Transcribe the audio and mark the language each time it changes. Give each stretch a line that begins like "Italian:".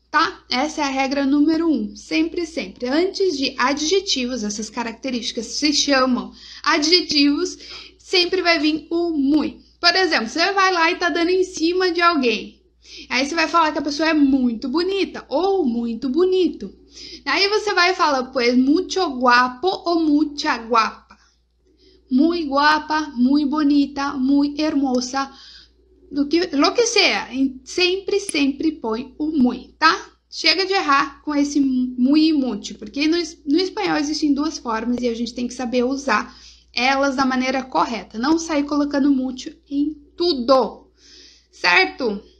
Portuguese: tá? Essa é a regra número 1. Sempre, sempre. Antes de adjetivos, essas características se chamam adjetivos, sempre vai vir o muy. Por exemplo, você vai lá e tá dando em cima de alguém. Aí você vai falar que a pessoa é muito bonita ou muito bonito. Aí você vai falar,
Spanish: pues, mucho guapo
Portuguese: ou
Spanish: mucha guapa. Muy guapa, muy bonita, muy hermosa, lo que sea.
Portuguese: Sempre, sempre põe o muy, tá? Chega de errar com esse muy e mucho, porque no espanhol existem duas formas e a gente tem que saber usar elas da maneira correta. Não sair colocando mucho em tudo, certo?